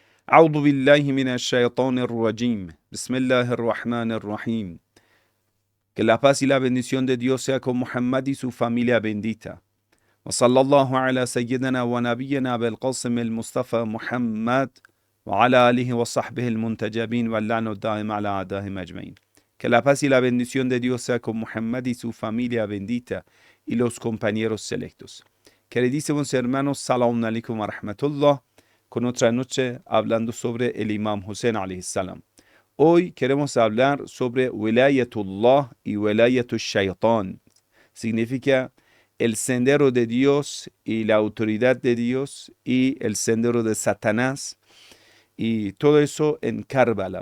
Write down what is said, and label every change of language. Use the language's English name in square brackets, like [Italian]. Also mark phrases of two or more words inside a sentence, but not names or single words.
[Arabic] أعوذ بالله من الشيطان الرجيم. بسم الله الرحمن الرحيم. [Spanish] Que la paz y la bendición de Dios sea con Muhammad y su familia bendita. [Arabic] وصلى الله على سيدنا ونبينا بالقاسم المصطفى محمد وعلى آله وصحبه المنتجبين واللعن الدائم على أعدائهم أجمعين. [Spanish] Que la paz y la bendición de Dios sea con Muhammad y su familia bendita y los compañeros selectos. Queridísimos hermanos, [Arabic] السلام عليكم ورحمة الله, [Spanish] con otra noche hablando sobre el Imam Hussein [Arabic] عليه السلام. [Spanish] Hoy queremos hablar sobre Wilayatullah y [Arabic] ولاية الشيطان. [Spanish] Significa el sendero de Dios y la autoridad de Dios y el sendero de Satanás y todo eso en Karbala.